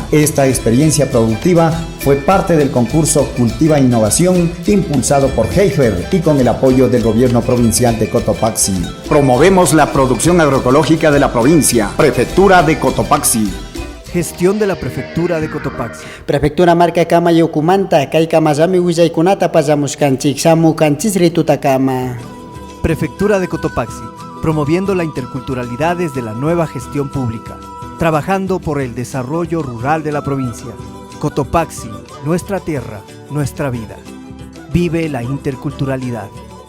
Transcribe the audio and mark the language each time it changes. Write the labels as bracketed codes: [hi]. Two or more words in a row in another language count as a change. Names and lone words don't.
[es] Esta experiencia productiva fue parte del concurso Cultiva Innovación impulsado por Heifer y con el apoyo del gobierno provincial de Cotopaxi. Promovemos la producción agroecológica de la provincia. Prefectura de Cotopaxi. Gestión de la Prefectura de Cotopaxi. [qu] Prefectura marca kama Yucumanta, kay kamayami willaykunata pasamushkanchik, shamukanchis tutakama. [es] Prefectura de Cotopaxi, promoviendo la interculturalidad desde la nueva gestión pública, trabajando por el desarrollo rural de la provincia. Cotopaxi, nuestra tierra, nuestra vida. Vive la interculturalidad.